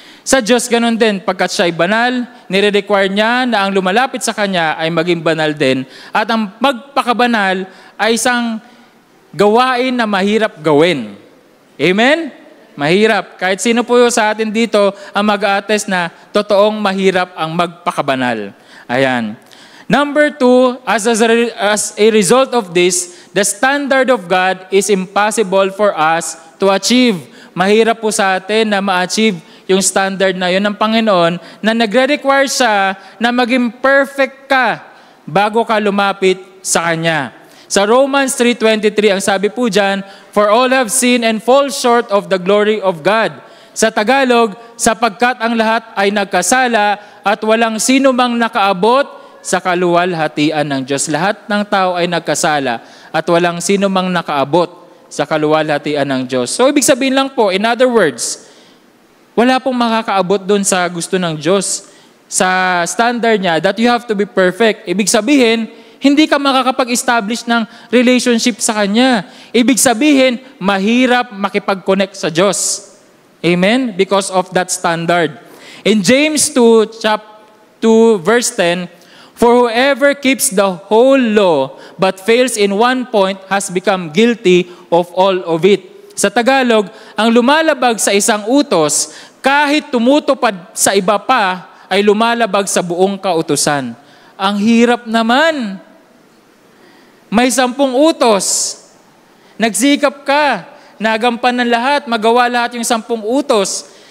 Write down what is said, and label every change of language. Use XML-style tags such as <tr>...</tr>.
<tl>Sa Diyos ganun din, pagkat siya ay banal, nire-require niya na ang lumalapit sa Kanya ay maging banal din. At ang magpakabanal ay isang gawain na mahirap gawin. Amen? Mahirap. Kahit sino po sa atin dito ang mag-a-attest na totoong mahirap ang magpakabanal. Ayan.</tl> <en>Number 2, as a result of this, the standard of God is impossible for us to achieve.</en> <tl>Mahirap po sa atin na ma-achieve yung standard na yun ng Panginoon na nagre-require siya na maging perfect ka bago ka lumapit sa Kanya.</tl> <en>Sa Romans 3:23,</en> <tl>ang sabi po dyan,</tl> <en>for all have sinned and fall short of the glory of God.</en> <tl>Sa Tagalog, sapagkat ang lahat ay nagkasala at walang sino mang nakaabot sa kaluwalhatian ng Diyos. Lahat ng tao ay nagkasala at walang sino mang nakaabot sa kaluwalhatian ng Diyos. So, ibig sabihin lang po,</tl> <en>in other words,</en> <tl>wala pong makakaabot doon sa gusto ng Diyos.</tl> <en>Sa standard niya, that you have to be perfect.</en> <tl>Ibig sabihin, hindi ka makakapag-establish ng relationship sa Kanya. Ibig sabihin, mahirap makipag-connect sa Diyos. Amen?</tl> <en>Because of that standard. In James 2, chapter 2, verse 10, for whoever keeps the whole law but fails in one point has become guilty of all of it.</en> <tl>Sa Tagalog, ang lumalabag sa isang utos, kahit tumutupad sa iba pa, ay lumalabag sa buong kautusan. Ang hirap naman. May 10 utos. Nagsikap ka, nagampanan lahat, magawa lahat yung 10 utos.</tl>